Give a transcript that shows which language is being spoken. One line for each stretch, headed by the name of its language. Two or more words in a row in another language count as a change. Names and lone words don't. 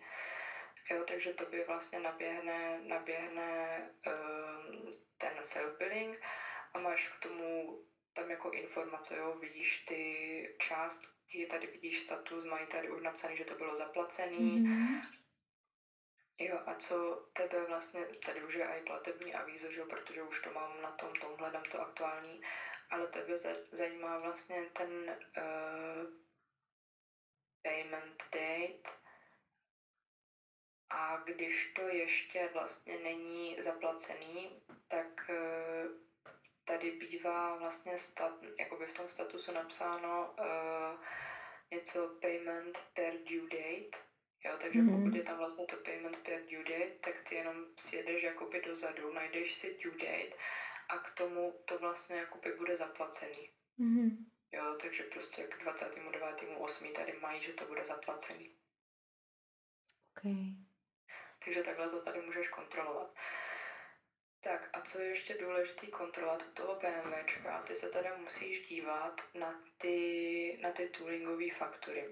Czech: Jo, takže tobě vlastně naběhne ten self-billing a máš k tomu tam jako informace, jo, vidíš ty částky, tady vidíš status, mají tady už napsaný, že to bylo zaplacený. Jo, a co tebe vlastně, tady už je i platební avízo, že jo, protože už to mám na tomhle dám to aktuální, ale tebe zajímá vlastně ten
English: payment date
Czech: a když to ještě vlastně není zaplacený, tak tady bývá vlastně jakoby v tom statusu napsáno něco
English: payment per due date.
Czech: Jo, takže pokud je tam vlastně to
English: payment per due date,
Czech: tak ty jenom sjedeš jakoby dozadu, najdeš si
English: due date
Czech: a k tomu to vlastně jakoby bude zaplacený. Jo, takže prostě k 29.8. tady mají, že to bude zaplacený. Okay. Takže takhle to tady můžeš kontrolovat. Tak a co je ještě důležité kontrolovat u toho PMVčka, ty se tady musíš dívat na ty toolingové faktury.